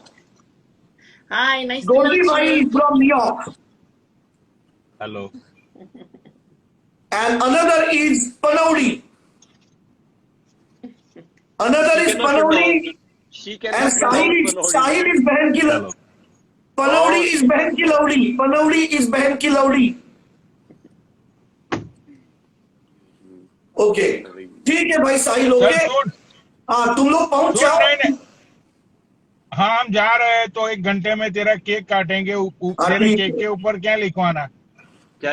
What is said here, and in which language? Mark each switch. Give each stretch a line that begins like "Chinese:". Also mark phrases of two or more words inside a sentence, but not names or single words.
English: Hi, nice to Goldie meet Bhai you. is from New York. Hello. And another is Panaudi. Another is Panaudi. She And cannot Sahil pronounce
Hindi: is बहन की
English: Hello.
Hindi: Panaudi is बहन की लौड़ी. Panaudi is बहन की लौड़ी. ओके ठीक है भाई साहिल हो चल गए। सुन. हाँ तुम लोग पहुंच सुन, जाओ। नहीं. हाँ हम जा रहे हैं तो 1 घंटे में तेरा केक काटेंगे. तेरे ठीक केक है। के ऊपर क्या लिखवाना? क्या